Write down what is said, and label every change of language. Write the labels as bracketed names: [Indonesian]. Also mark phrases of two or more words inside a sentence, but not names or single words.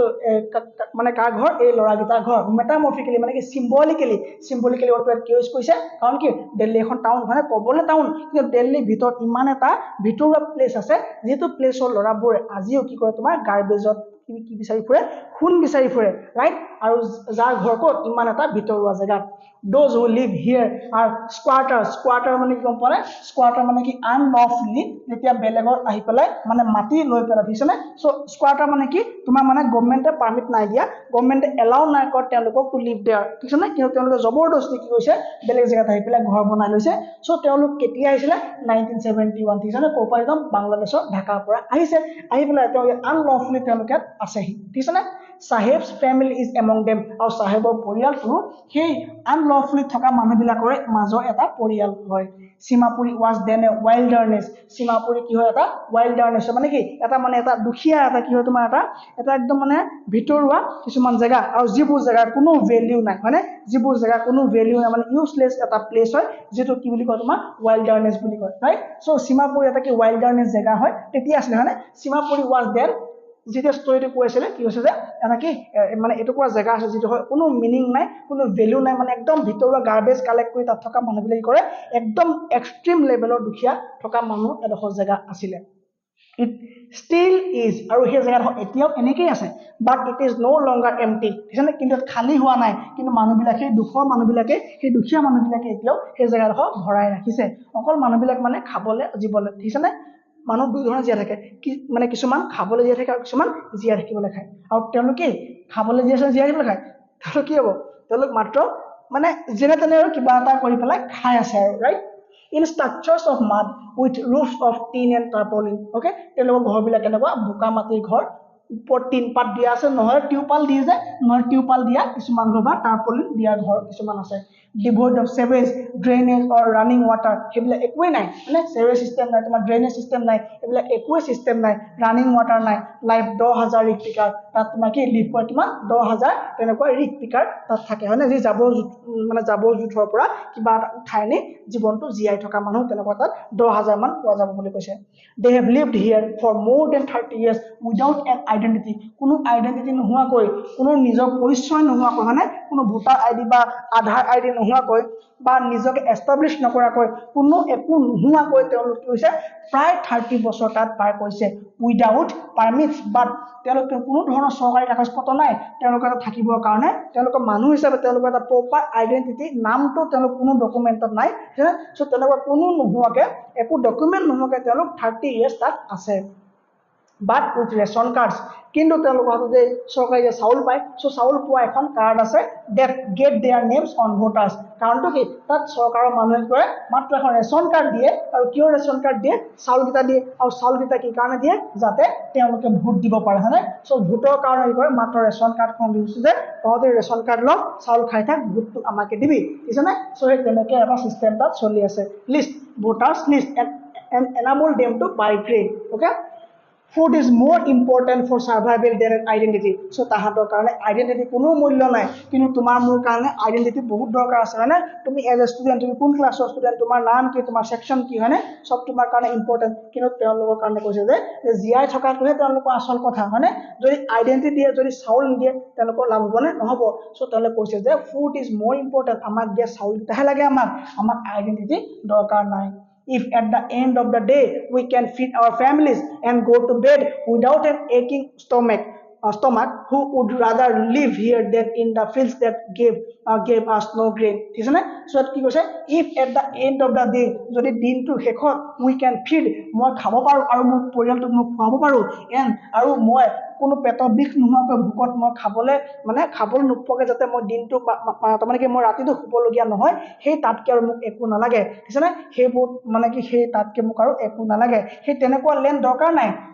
[Assamese] মানে কাৰ ঘৰ এই ল'ৰাকেইটাৰ ঘৰ মেটামৰ্ফিকেলি মানে কি চিম্বলিকেলি ৱৰ্ডটো কি ইউজ কৰিছে কাৰণ কি দিল্লী এখন টাউন হয় ক'বলৈ টাউন কিন্তু দিল্লীৰ ভিতৰত ইমান এটা ভিতৰুৱা প্লেচ আছে যিটো প্লেচৰ ল'ৰাবোৰে আজিও কি কৰে তোমাৰ গাৰ্বেজত কি বিচাৰি ফুৰে খুন বিচাৰি ফুৰে ৰাইট আৰু যাৰ ঘৰ ক'ত ইমান এটা ভিতৰুৱা জেগাত [English] those who live here are squatter [Assamese] মানে কি গম পোৱা নে squatter মানে কি unlawfully যেতিয়া বেলেগৰ আহি পেলাই মানে মাটি লৈ পেলাই ঠিক আছে নে সো squatter মানে কি তোমাৰ মানে গভৰ্ণমেণ্টে পাৰমিট নাই দিয়া গভৰ্ণমেণ্টে এলাউ নাই কৰা তেওঁলোকক [English] to live there [Assamese] ঠিক আছে নে কিয় তেওঁলোকে জবৰদস্তি কি কৰিছে বেলেগ জেগাত আহি পেলাই ঘৰ বনাই লৈছে সো তেওঁলোক কেতিয়া আহিছিলে 1971 ঠিক আছে নে ক'ৰ পৰা একদম বাংলাদেশৰ ঢাকাৰ পৰা আহিছে আহি পেলাই তেওঁ আনলফুলি তেওঁলোকে আছেহি ঠিক আছে নে [English] Saheb's family is among them [Assamese] আৰু চাহেবৰ পৰিয়ালটো সেই আনলফুলি থকা মানুহবিলাকৰে মাজৰ এটা পৰিয়াল হয় সীমাপুৰী [English] was then a [Assamese] wilderness সীমাপুৰী কি হয় এটা wilderness মানে কি এটা দুখীয়া এটা কি হয় তোমাৰ এটা একদম মানে ভিতৰুৱা কিছুমান জেগা আৰু যিবোৰ জেগা কোনো ভ্যালু নাই মানে যিবোৰ জেগা কোনো ভ্যালু নাই মানে ইউজলেছ এটা প্লেচ হয় যেটো কি বুলি কয় তোমাৰ wilderness বুলি কয় ৰাইট সো সীমাপুৰী এটা কি wilderness জেগা হয় তেতিয়া আছিলে মানে সীমাপুৰী [English] was there [Assamese] যেতিয়া ষ্টৰিটো কৈছিলে কি হৈছে যে এটা কি মানে এটো কোৱা জায়গা আছে যেটো হয় কোনো মিনিং নাই কোনো ভ্যালু নাই মানে একদম ভিতৰুৱা গাৰ্বেজ কালেক্ট কৰি তাত থকা মানুহবিলাক কৰে একদম [English] extreme level [Assamese] দুখীয়া থকা মানুহ এডোখৰ জায়গা আছিলে [English] it still is [Assamese] আৰু সেই জায়গাটো এতিয়াও এনেকৈ আছে [English] but it is no longer empty [Assamese] ঠিক কিন্তু খালি হোৱা নাই কিন্তু মানুহবিলাকে সেই দুখীয়া মানুহবিলাকে এতিয়াও সেই জায়গাটো ভৰাই ৰাখিছে অকল মানুহবিলাক মানে খাবলৈ জীৱলে ঠিক আছে মানুহ দুই ধৰণৰ জীয়া থাকে কি মানে কিছুমান খাবলৈ জীয়া থাকে আৰু কিছুমান জীয়া থাকিবলৈ খায় আৰু তেওঁলোকে খাবলৈ জীয়া থাকিবলৈ খায় তেওঁলোক কি হ'ব তেওঁলোক মাত্ৰ মানে যেনে তেনে আৰু কিবা এটা কৰি পেলাই খাই আছে আৰু ৰাইট [English] in structures of mud with roofs of tin and tarpaulin okay [Assamese] তেওঁলোকৰ ঘৰবিলাক কেনেকুৱা বোকা মাটিৰ ঘৰ ওপৰত টিন পাত দিয়া আছে নহয় টিউপাল দিয়া কিছুমান ঘৰ বা টাৰ্পলিন দিয়া ঘৰ কিছুমান আছে [English] devoid of sewage drainage or running water [Assamese] হেবিলাক একোই নাই মানে [English] sewage system [Assamese] নাই তোমাৰ [English] drainage system [Assamese] নাই হেবিলাক একোই system নাই [English] running water [Assamese] নাই লাইফ 10000 [English] rag picker [Assamese] তাত তোমাৰ কি লিভ কৰে তোমাৰ 10000 তেনেকুৱা [English] rag picker [Assamese] তাত থাকে হয়নে যি জাবৰ জুথৰ পৰা কিবা উঠাই নি জীৱনটো জিয়াই থকা মানুহ তেনেকুৱা তাত 10000 মান পোৱা যাব বুলি কৈছে [English] they have lived here for more than 30 years without an identity [Assamese] কোনো আইডেন্টিটি নোহোৱাকৈ কোনো নিজৰ পৰিচয় নোহোৱাকৈ মানে কোনো ভোটাৰ আইডি বা আধাৰ আইডি নোহোৱাকৈ বা নিজকে এস্টাবলিশ নকৰাকৈ কোনো একো নোহোৱাকৈ তেওঁলোক কৈছে প্ৰায় 30 বছৰ তাত পাৰ কৰিছে [English] without permits but [Assamese] তেওঁলোকে কোনো ধৰণৰ চৰকাৰী কাগজ পত্ৰ নাই তেওঁলোকৰ থাকিবৰ কাৰণে তেওঁলোকৰ মানুহ হিচাপে তেওঁলোকৰ এটা [English] proper identity [Assamese] নামটো তেওঁলোক কোনো ডকুমেন্টত নাই সো তেওঁলোকৰ কোনো নোহোৱাকৈ একো ডকুমেন্ট নোহোৱাকৈ তেওঁলোক 30 ইয়াৰ্স তাত আছে [English] but with ration cards [Assamese] কিন্তু তেওঁলোকৰ হাততে চৰকাৰী চাউল পায় সো চাউল পোৱা এখন কাৰ্ড আছে [English] that get their names on voters [Assamese] কাৰণটো কি তাত চৰকাৰৰ মানুহে কৰে মাত্ৰ এখন [English] ration card [Assamese] দিয়ে আৰু কিয় [English] ration card [Assamese] দিয়ে চাউল কিটা দিয়ে আৰু চাউল কিটা কি কাৰণে দিয়ে যাতে তেওঁলোকে ভোট দিব পাৰে হয়নে সো ভোটৰ কাৰণে কি কৰে মাত্ৰ [English] ration card [Assamese] দিছে যে তহঁতে [English] ration card [Assamese] ল চাউল খাই থাক ভোটটো আমাকে দিবি বুজিছানে সো এই তেনেকৈ এটা সিস্টেম তাত চলি আছে লিষ্ট [English] voters list and enable them to buy grain okay food is more important for survival than identity so' [Assamese] তাহাঁতৰ কাৰণে আইডেণ্টিটি কোনো মূল্য নাই কিন্তু তোমাৰ মোৰ কাৰণে আইডেণ্টিটি বহুত দৰকাৰ আছে হয়নে তুমি [English] as a student [Assamese] তুমি কোন ক্লাছৰ ষ্টুডেণ্ট তোমাৰ নাম কি তোমাৰ ছেকশ্যন কি হয়নে চব তোমাৰ কাৰণে ইম্পৰ্টেণ্ট কিন্তু তেওঁলোকৰ কাৰণে কৈছে যে জীয়াই থকাটোহে তেওঁলোকৰ আচল কথা হয়নে যদি আইডেণ্টিটি দিয়ে যদি চাউল নিদিয়ে তেওঁলোকৰ লাভ হ'বনে নহ'ব চ' তেওঁলোকে কৈছে যে [English] food is more important [Assamese] আমাক দিয়া চাউলকেইটাহে লাগে আমাক আইডেণ্টিটি দৰকাৰ নাই [English] if at the end of the day we can feed our families and go to bed without an aching stomach who would rather live here than in the fields that gave us no grain [Assamese] ঠিক আছে নে সো কি কৈছে [English] if at the end of the day [Assamese] যদি দিনটো শেষত [English] we can feed [Assamese] মই খাব পাৰো আৰু মোৰ পৰিয়ালটোক মই খুৱাব পাৰো and আৰু মই কোনো পেটৰ বিষ নোহোৱাকৈ ভোকত মই খাবলৈ নোপোৱাকৈ যাতে মই দিনটো তাৰমানে কি মই ৰাতিটো শুবলগীয়া নহয় সেই তাতকৈ আৰু মোক একো নালাগে ঠিক আছে নে সেইবোৰ মানে কি সেই তাতকৈ মোক আৰু একো নালাগে সেই তেনেকুৱা লেণ্ড দৰকাৰ নাই